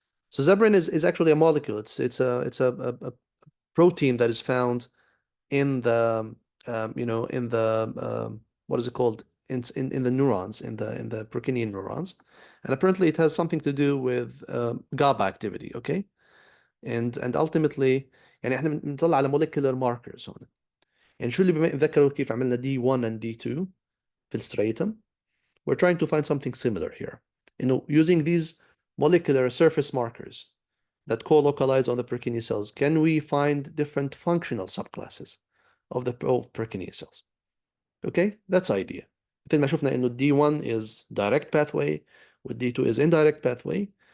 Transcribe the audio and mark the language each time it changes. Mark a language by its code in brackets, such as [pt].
[en] So Zebrin is actually a molecule. It's a protein that is found in the what is it called in the neurons, in the Purkinje neurons, and apparently it has something to do with GABA activity. Okay, and ultimately [ar] يعني احنا بنطلع على molecular markers هون. يعني شو اللي بذكروا كيف عملنا D1 and D2 في الستريتم. [en] We're trying to find something similar here. Using these molecular surface markers that co-localize on the Purkinje cells, can we find different functional subclasses of Purkinje cells? Okay, that's the idea. [ar] مثل ما شفنا إنه [en] D1 is direct pathway, with D2 is indirect pathway.